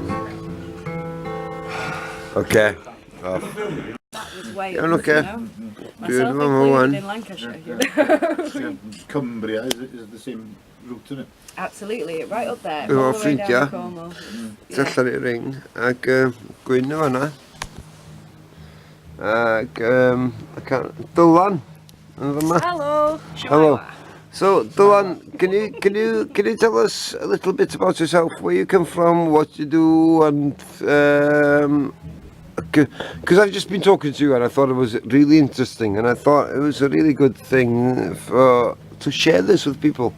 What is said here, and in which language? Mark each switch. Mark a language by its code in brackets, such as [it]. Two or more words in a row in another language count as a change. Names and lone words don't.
[cy] Oce. [en] Off. That was way [cy] Iawn, [en] off, [cy] oce. [en] you know. [cy] Dwi'n [en] Myself [cy] fama wan. [en] included in Lancashire. You know? Cumbria is the same route, isn't it? Absolutely, right up there. [cy] Efo [en] all the way down [cy] ffrindiau. [en] to Cornwall. [cy] Tu allan i'r ring, ac gwyn o hwnna. Ac Dylan, yn fyma. [en] Hello. Hello. So, Dylan, can you tell us a little bit about yourself, where you come from, what you do, and because I've just been talking to you and I thought it was really interesting, and I thought it was a really good thing to share this with people.